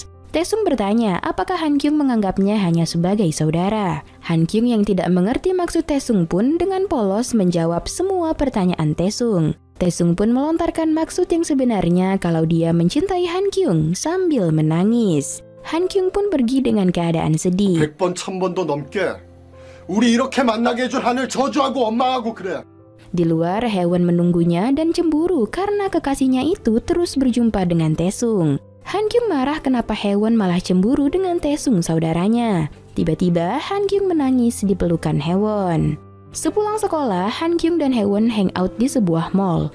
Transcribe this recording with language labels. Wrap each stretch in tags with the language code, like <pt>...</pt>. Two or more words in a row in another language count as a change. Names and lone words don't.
<id>Taesung bertanya apakah Han Kyung menganggapnya hanya sebagai saudara. Han Kyung yang tidak mengerti maksud Taesung pun dengan polos menjawab semua pertanyaan Taesung. Taesung pun melontarkan maksud yang sebenarnya kalau dia mencintai Han-kyung sambil menangis. Han-kyung pun pergi dengan keadaan sedih.</id> <ko>100번, 1000번도 넘게 우리 이렇게 만나게 해준 하늘 저주하고 원망하고 그래.</ko> <id>Di luar, Haewon menunggunya dan cemburu karena kekasihnya itu terus berjumpa dengan Taesung. Han-kyung marah kenapa Haewon malah cemburu dengan Taesung saudaranya. Tiba-tiba, Han-kyung menangis di pelukan Haewon. Sepulang sekolah, Han-kyung dan Haewon hangout di sebuah mall.</id>